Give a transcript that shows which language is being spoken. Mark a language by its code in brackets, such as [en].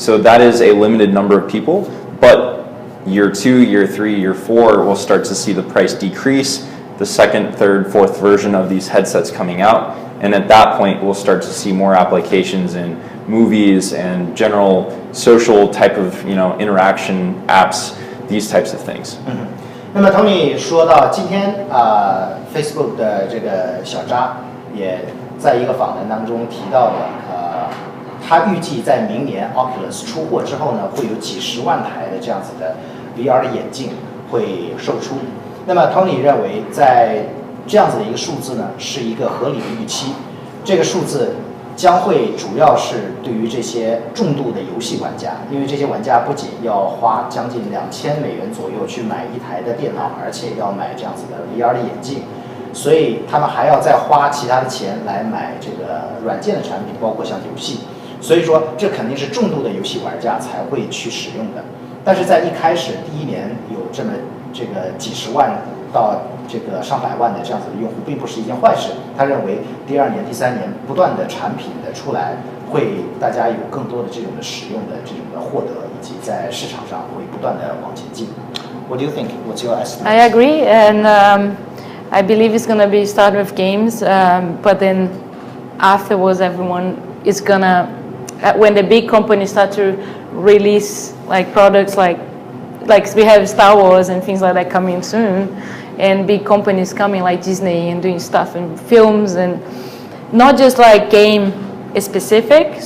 [en] So that is a limited number of people, but year 2, year 3, year 4, we'll start to see the price decrease, the second, third, fourth version of these headsets coming out, and at that point we'll start to see more applications in movies and general social type of interaction apps, these types of things. [zh] 那么 Tony 说到今天Facebook 的这个小扎也在一个访谈当中提到了他预计在明年 Oculus 出货之后呢，会有几十万台的这样子的 VR 的眼镜会售出。那么 Tony 认为在这样子的一个数字呢，是一个合理的预期。这个数字将会主要是对于这些重度的游戏玩家，因为这些玩家不仅要花将近$2000左右去买一台的电脑，而且要买这样子的 VR 的眼镜，所以他们还要再花其他的钱来买这个软件的产品，包括像游戏。所以说，这肯定是重度的游戏玩家才会去使用的。但是在一开始第一年有这么这个几十万到这个上百万的这样子的用户，并不是一件坏事。他认为第2年、第3年不断的产品的出来，会大家有更多的这种的使用的这种的获得，以及在市场上会不断的往前进。 [en] What do you think? What's your estimate? I agree, and I believe it's gonna be start with games, but then afterwards everyone is gonna when the big companies start to release like products like we have Star Wars and things like that coming soon, and big companies coming like Disney and doing stuff in films and not just like game specific.